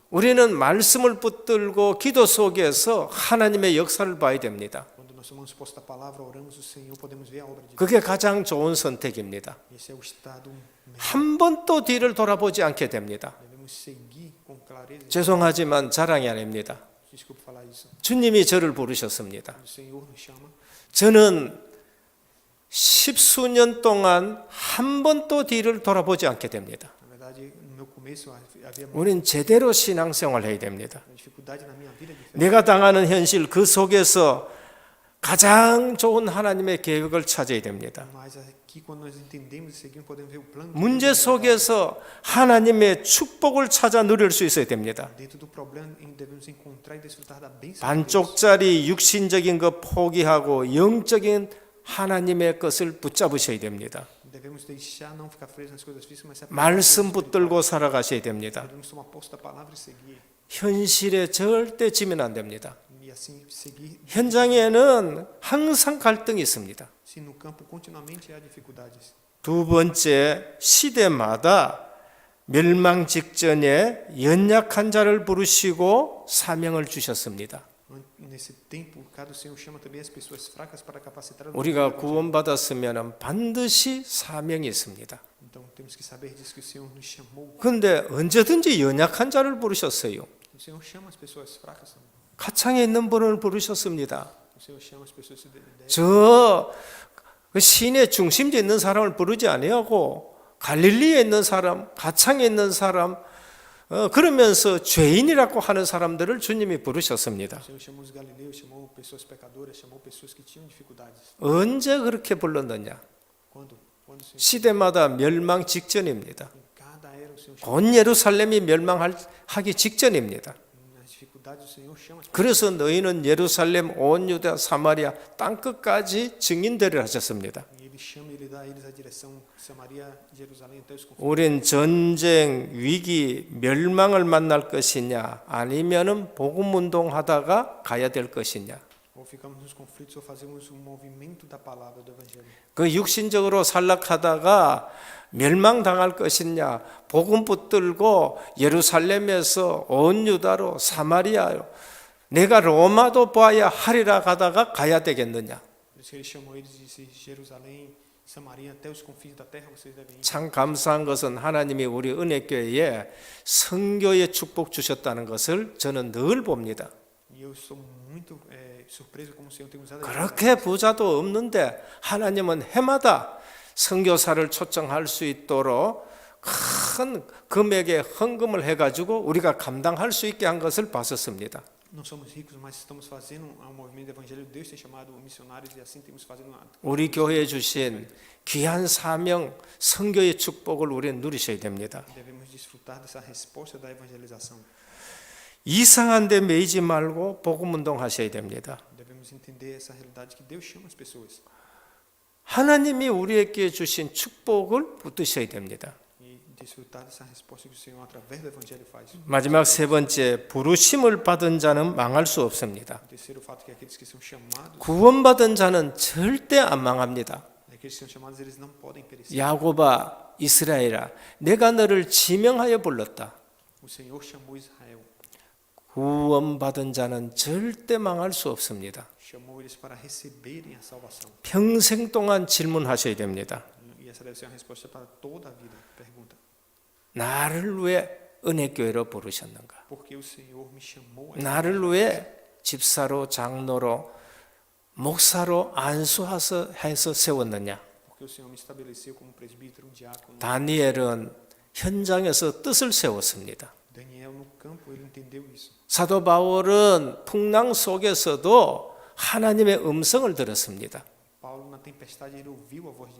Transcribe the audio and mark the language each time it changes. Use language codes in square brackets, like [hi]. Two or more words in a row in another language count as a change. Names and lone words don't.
[ko] 우리는 말씀을 붙들고 기도 속에서 하나님의 역사를 봐야 됩니다. [pt] quando nós tomamos posse da palavra, oramos o Senhor, podemos ver a obra de Deus. [ko] 그게 가장 좋은 선택입니다. [pt] Esse é o estado melhor. [ko] 한 번도 뒤를 돌아보지 않게 됩니다. [pt] Devemos seguir com clareza. [ko] 죄송하지만 자랑이 아닙니다. [pt] Desculpe falar isso. [ko] 주님이 저를 부르셨습니다. [pt] O Senhor nos chama. [ko] 저는 10수년 동안 한 번도 뒤를 돌아보지 않게 됩니다. [pt] Na verdade, no meu começo havia muita [ko] 우리는 제대로 신앙생활을 해야 됩니다. [pt] dificuldade na minha vida de fé. [ko] 내가 당하는 현실 그 속에서 가장 좋은 하나님의 계획을 찾아야 됩니다. [pt] Mas aqui, quando nós entendemos e seguimos, podemos ver o plano. [ko] 문제 속에서 하나님의 축복을 찾아 누릴 수 있어야 됩니다. [pt] Dentro do problema, devemos encontrar e desfrutar da bênção. de Deus. [ko] 반쪽짜리 육신적인 것 포기하고 영적인 하나님의 것을 붙잡으셔야 됩니다. [pt] Devemos deixar, não ficar presos nas coisas físicas, mas se apegar [ko] 말씀 붙들고 살아가셔야 됩니다. [pt] devemos tomar posse da palavra e seguir. [ko] 현실에 절대 지면 안 됩니다. [pt] E assim seguir. [ko] 현장에는 항상 갈등이 있습니다. [pt] Se no campo continuamente há dificuldades. [ko] 두 번째, 시대마다 멸망 직전에 연약한 자를 부르시고 사명을 주셨습니다. [pt] Nesse tempo, cada Senhor chama também as pessoas fracas para capacitar. [ko] 우리가 구원받았으면 반드시 사명이 있습니다. [pt] Então temos que saber disso que o Senhor nos chamou. [ko] 그런데 언제든지 연약한 자를 부르셨어요. [pt] O Senhor chama as pessoas fracas também. [ko] 가창에 있는 분을 부르셨습니다. [pt] O Senhor chama as pessoas [ko] 저 시내 중심지에 있는 사람을 부르지 아니하고 갈릴리에 있는 사람, 가창에 있는 사람, 그러면서 죄인이라고 하는 사람들을 주님이 부르셨습니다. [pt] O Senhor chamou os galileus, chamou pessoas pecadoras, chamou pessoas que tinham dificuldades. [ko] 언제 그렇게 불렀느냐? [pt] Quando o Senhor, [ko] 시대마다 멸망 직전입니다. [pt] em cada era o Senhor chama. [ko] 곧 예루살렘이 멸망하기 직전입니다. [pt] Nas dificuldades o Senhor chama. [ko] 그래서 너희는 예루살렘, 온 유다, 사마리아 땅끝까지 증인되리라 하셨습니다. [pt] E ele chama, ele dá a eles a direção Samaria, Jerusalém até os confins. [ko] 우린 전쟁, 위기, 멸망을 만날 것이냐 아니면은 복음 운동하다가 가야 될 것이냐. [pt] Ou ficamos nos conflitos ou fazemos um movimento da palavra do evangelho. [ko] 그 육신적으로 살락하다가 멸망당할 것이냐, 복음 붙들고 예루살렘에서 온 유다로 사마리아로 내가 로마도 봐야 하리라 가다가 가야 되겠느냐. [pt] Por isso que ele chamou eles e disse: Jerusalém, Samaria, até os confins da terra vocês devem ir. [ko] 참 감사한 것은 하나님이 우리 은혜교회에 선교의 축복 주셨다는 것을 저는 늘 봅니다. [pt] E eu sou muito surpreso como o Senhor tem usado a [ko] 그렇게 부자도 없는데 하나님은 해마다 선교사를 초청할 수 있도록 큰 금액의 헌금을 해가지고 우리가 감당할 수 있게 한 것을 봤었습니다. [pt] Não somos ricos, mas estamos fazendo um movimento do evangelho. Deus tem chamado missionários e assim temos fazendo uma. [ko] 우리 교회에 주신 귀한 사명, 선교의 축복을 우리는 누리셔야 됩니다. [pt] Devemos desfrutar dessa resposta da evangelização. [ko] 이상한 데 매이지 말고 복음 운동하셔야 됩니다. [pt] Devemos entender essa realidade que Deus chama as pessoas. [ko] 하나님이 우리에게 주신 축복을 붙드셔야 됩니다. [pt] E desfrutar dessa resposta que o Senhor, através do evangelho, faz. [ko] 마지막 세 번째, 부르심을 받은 자는 망할 수 없습니다. [pt] O terceiro fato é que aqueles que são chamados, [ko] 구원받은 자는 절대 안 망합니다. [pt] aqueles que são chamados, eles não podem perecer. [ko] 야곱아, 이스라엘아, 내가 너를 지명하여 불렀다. [pt] O Senhor chamou Israel, [ko] 구원받은 자는 절대 망할 수 없습니다. [pt] chamou eles para receberem a salvação. [ko] 평생 동안 질문하셔야 됩니다. [pt] E essa deve ser uma resposta para toda a vida. Pergunta: [ko] 나를 왜 은혜교회로 부르셨는가? [pt] por que o Senhor me chamou? A [ko] 나를 왜 집사로, 장로로, 목사로 안수해서 세웠느냐? [pt] Porque o Senhor me estabeleceu como presbítero, diácono. [ko] 다니엘은 현장에서 뜻을 세웠습니다. [pt] Daniel, no campo, ele entendeu isso. [ko] 사도 바울은 풍랑 속에서도 하나님의 음성을 들었습니다. [pt] Paulo, na tempestade, ele ouviu a voz de Deus.